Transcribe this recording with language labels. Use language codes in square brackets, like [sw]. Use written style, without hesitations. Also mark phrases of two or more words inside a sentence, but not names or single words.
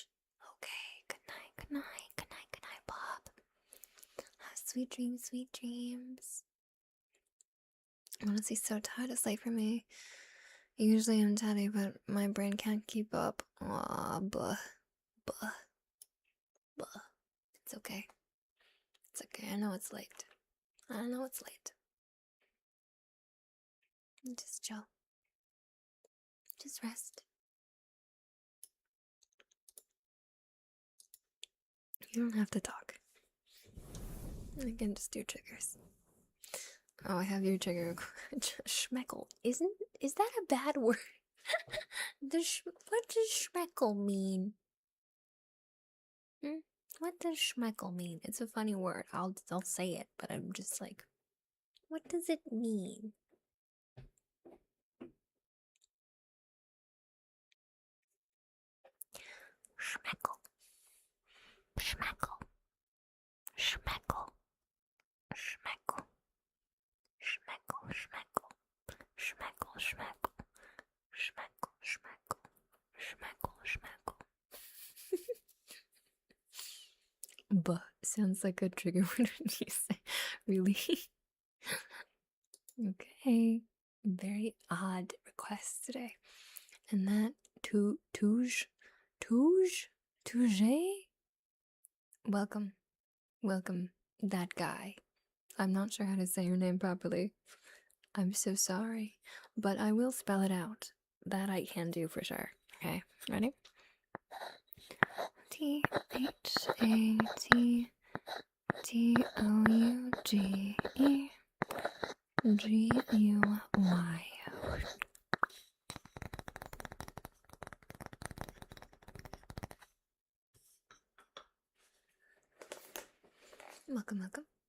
[en] Okay, good night, good night, good night, good night, Bob. Have sweet dreams, sweet dreams. I'm honestly so tired. It's late for me. Usually I'm tired, but my brain can't keep up. Aw, buh, buh, buh. It's okay. It's okay. I know it's late. I know it's late. Just chill. Just rest. You don't have to talk. I can just do triggers. Oh, I have your trigger. Schmeckle. Is that a bad word? What does schmeckle mean? What does schmeckle mean? It's a funny word. I'll say it, but I'm just like, what does it mean? Schmeckle. Schmeckle. Schmeckle. Schmeckle. Schmeckle. Schmeckle. Schmeckle. Schmeckle. Schmeckle. Schmeckle. Schmeckle. Schmeckle. Buh sounds like a trigger word when you say, really? Okay. Very odd request today. And that Touge? Welcome. Welcome, that guy. I'm not sure how to say your name properly. I'm so sorry. But I will spell it out. That I can do for sure. Okay, ready? T-H-A-T-T-O-U-G-E-G-U-Y. Welcome, welcome.